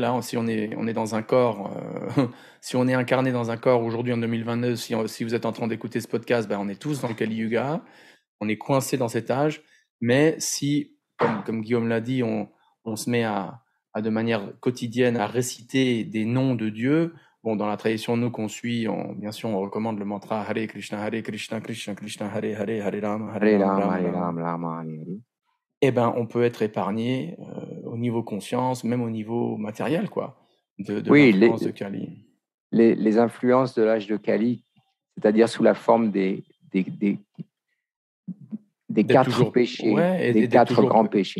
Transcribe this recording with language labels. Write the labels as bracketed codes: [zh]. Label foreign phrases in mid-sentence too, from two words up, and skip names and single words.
[fr] Là, si on est dans un corps, si on est incarné dans un corps aujourd'hui en 2022, si vous êtes en train d'écouter ce podcast, on est tous dans le Kali Yuga, on est coincé dans cet âge. Mais si, comme Guillaume l'a dit, on se met à de manière quotidienne à réciter des noms de Dieu. Bon, dans la tradition nous qu'on suit, bien sûr, on recommande le mantra [sa] Hare Krishna, Krishna Krishna, Hare Hare, Hare Rama, Hare Rama. [fr] Eh ben, on peut être épargné au niveau conscience, même au niveau matériel, quoi, de l'influence de Kali. Les influences de l'âge de Kali, c'est-à-dire sous la forme des 4 péchés, des 4 grands péchés.